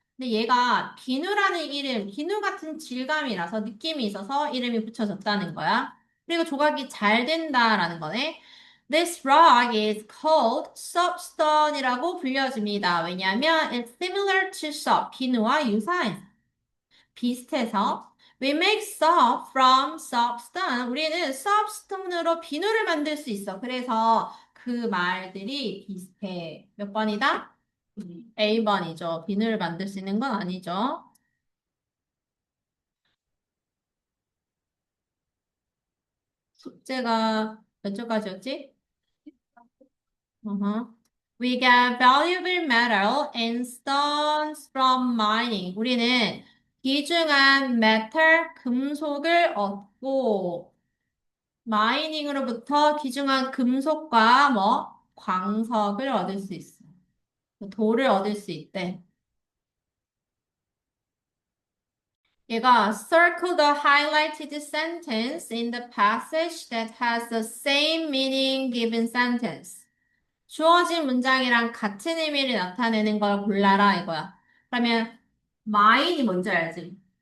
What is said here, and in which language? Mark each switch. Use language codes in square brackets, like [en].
[ko] 근데 얘가 비누 같은 질감이라서 느낌이 있어서 이름이 붙여졌다는 거야. 그리고 조각이 잘 된다라는 거네. [en] This rock is called soapstone이라고 [ko] 불려집니다. 왜냐하면 [en] it's similar to soap, [ko] 비누와 유사해서. 비슷해서 [en] we make soap from soapstone. [ko] 우리는 soapstone으로 비누를 만들 수 있어. 그래서 그 말들이 비슷해. 몇 번이다? A번이죠. 비누를 만들 수 있는 건 아니죠. 숙제가 몇 초까지였지? [en] uh We get valuable metal and stones from mining. [ko] 우리는 귀중한 메탈, 금속을 얻고 마이닝으로부터 귀중한 금속과 뭐 광석을 얻을 수 있어. 돌을 얻을 수 있대. 얘가 [en] circle the highlighted sentence in the passage that has the same meaning given sentence. [ko] 주어진 문장이랑 같은 의미를 나타내는 걸 골라라 이거야. 그러면 마인이 뭔지 알지?